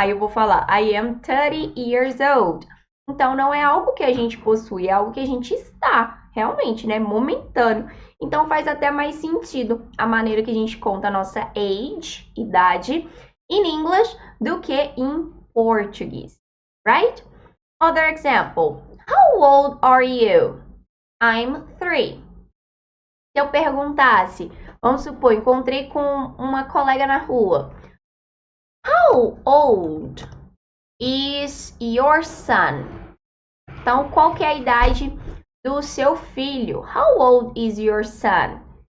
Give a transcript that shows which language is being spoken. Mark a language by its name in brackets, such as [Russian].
[Portuguese] Aí eu vou falar, [English] I am 30 years old. [Portuguese] Então, não é algo que a gente possui, é algo que a gente está, realmente, né? Momentâneo. Então, faz até mais sentido a maneira que a gente conta a nossa age, idade, [English] in English [Portuguese] do que em português, right? [English] Other example, how old are you? I'm 3. [Portuguese] Se eu perguntasse, vamos supor, encontrei com uma colega na rua. [English] How old is your son? [Portuguese] Então, qual que é a idade do seu filho? [English] How old is your son?